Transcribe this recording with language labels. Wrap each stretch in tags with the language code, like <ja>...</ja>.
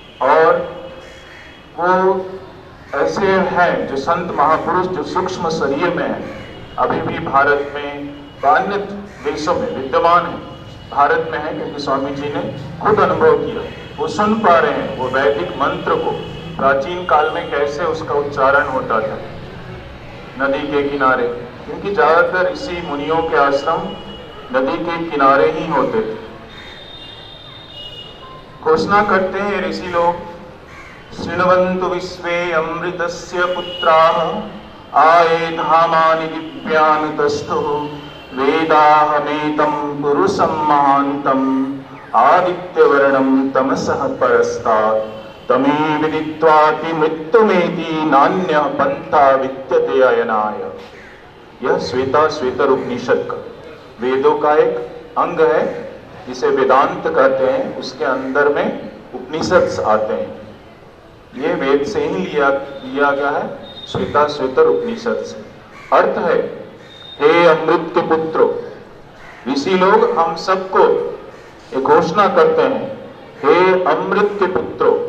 <hi>और वो ऐसे हैं जो संत महापुरुष जो सूक्ष्म शरीर में है, अभी भी भारत में अन्य देशों में विद्यमान है, भारत में है क्योंकि स्वामी जी ने खुद अनुभव किया। वो सुन पा रहे हैं वो वैदिक मंत्र को, प्राचीन काल में कैसे उसका उच्चारण होता था नदी के किनारे, क्योंकि ज्यादातर ऋषि मुनियों के आश्रम नदी के किनारे ही होते थे। घोषणा करते हैं ऋषि लोग,</hi> <sa>शृण्वन्तु विश्वे अमृतस्य पुत्राः आये धामानि दिव्यानुतस्थुः वेदाहमेतं पुरुषं महान्तम् आदित्यवर्णं तमसः परस्तात् तमे विदित्वाति मृत्युमेति नान्यः पंथा विद्यते अयनाय।</sa> <hi>यह श्वेतर उपनिषद का, वेदों का एक अंग है जिसे वेदांत कहते हैं। उसके अंदर में उपनिषद आते हैं, ये वेद से ही लिया गया है, श्वेतर उपनिषद से। अर्थ है, हे अमृत के पुत्रो, ऋषि लोग हम सबको ये घोषणा करते हैं, हे अमृत के पुत्रो।</hi>